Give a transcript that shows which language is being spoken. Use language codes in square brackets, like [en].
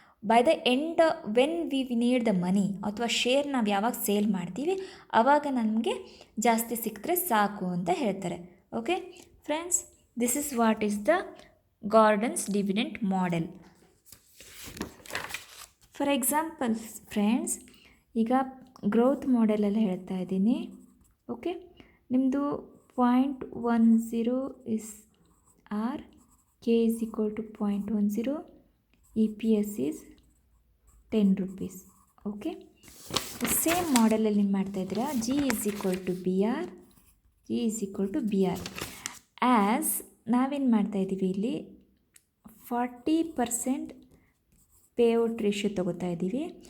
[en] by the end when we need the money [kn] ಅಥವಾ share ನಾವು ಯಾವಾಗ ಸೇಲ್ ಮಾಡ್ತೀವಿ ಆವಾಗ ನಮಗೆ ಜಾಸ್ತಿ ಸಿಕ್ಕಿದ್ರೆ ಸಾಕು ಅಂತ ಹೇಳ್ತಾರೆ. [en] Okay friends, this is what is the Gordon's dividend model. [kn] For example friends, ಈಗ ಗ್ರೋತ್ ಮಾಡೆಲೆಲ್ಲ ಹೇಳ್ತಾ ಇದ್ದೀನಿ. ಓಕೆ, ನಿಮ್ಮದು [en] 0.10 is R, K is equal to 0.10, EPS is 10 rupees. [kn] Okay, same ಮಾಡೆಲಲ್ಲಿ ಏನು ಮಾಡ್ತಾಯಿದ್ದೀರಾ, [en] G is equal to BR, G is equal to BR. [kn] As ನಾವೇನು ಮಾಡ್ತಾಯಿದ್ದೀವಿ ಇಲ್ಲಿ 40% payout ratio ತೊಗೋತಾ ಇದ್ದೀವಿ.